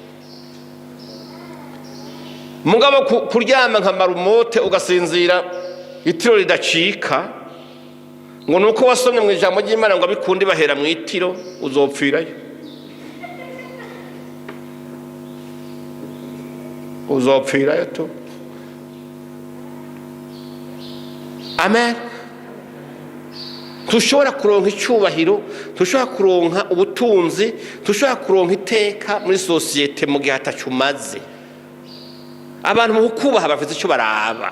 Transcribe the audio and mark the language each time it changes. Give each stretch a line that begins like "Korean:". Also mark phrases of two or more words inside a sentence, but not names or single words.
Rundi: Mugabo kuryama nka marumote ugasinzira itiro ridacika ngo nuko wasomye mu ijambo ry'Imana ngo abikundi bahera mu itiro uzopfirayo. uzopfirayo tu. Amen. Tushobora kuronka icyubahiro, tushobora kuronka ubutunzi, tushobora kuronka iteka muri sosiyete mu gihe atacumaze. Abantu mu kubaha bafite icyo baraba.